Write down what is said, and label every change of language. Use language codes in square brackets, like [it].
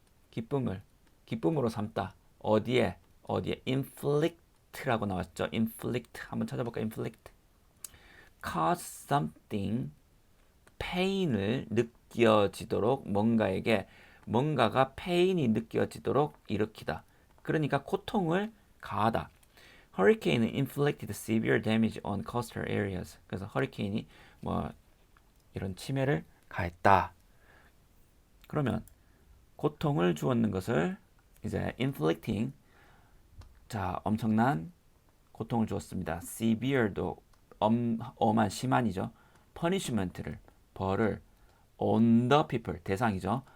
[ko] 기쁨으로 삼다. 어디에? inflict inflict라고 나왔죠. inflict 한번 찾아볼까? inflict [en] cause something [ko] pain을 느껴지도록 뭔가에게 뭔가가 pain이 느껴지도록 일으키다. 그러니까 고통을 가하다. [en] Hurricane inflicted severe damage on coastal areas. [ko] 그래서 허리케인이 뭐 이런 침해를 가했다. 그러면 고통을 주었는 것을 이제 inflicting 자 엄청난 고통을 주었습니다. severe도 엄한 심한이죠. punishment를 벌을 [en] on the people [ko] 대상이죠.